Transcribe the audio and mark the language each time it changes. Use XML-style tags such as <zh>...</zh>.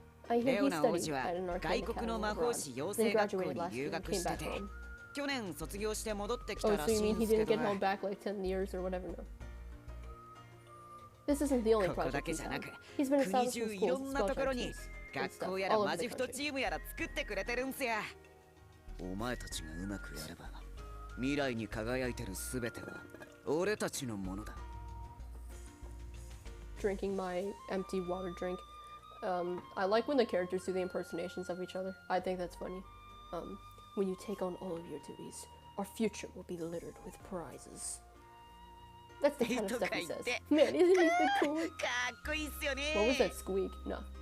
<en>I hear he studied at an arcane academy abroad, then graduated last year and came back home. Oh, so you mean he didn't get home back like 10 years or whatever? No. This isn't the only project he's had. He's been establishing schools and spell check teams and stuff all over the country.</en> <ja>お前たちがうまくやれば未来に輝いてるすべては俺たちのものだ。</ja> <en>Drinking my empty water drink. I like when the characters do the impersonations of each other. I think that's funny. When you take on all of your duties, our future will be littered with prizes. That's the kind of stuff he says. Man, isn't he the coolest? What was that squeak? No.</en>